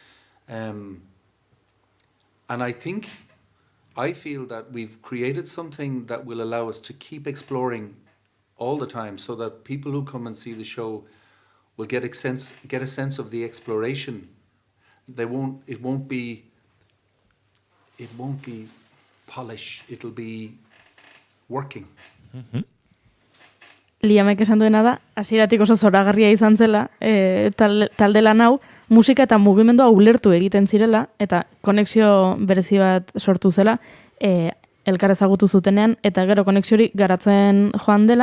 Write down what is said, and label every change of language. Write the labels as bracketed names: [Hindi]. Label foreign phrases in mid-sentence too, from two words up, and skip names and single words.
[English] I feel that we've created something that will allow us to keep exploring all the time, so that people who come and see the show will get a sense of the exploration. It won't be polish. It'll be working. [Basque] Liamek esan duena da, hasieratik oso zoragarria izan zela, talde lan hau, musika eta mugimendua ulertu egiten zirela, eta konexio berezi bat sortu zela, elkar ezagutu zutenean, eta gero konexio hori garatzen joan dela.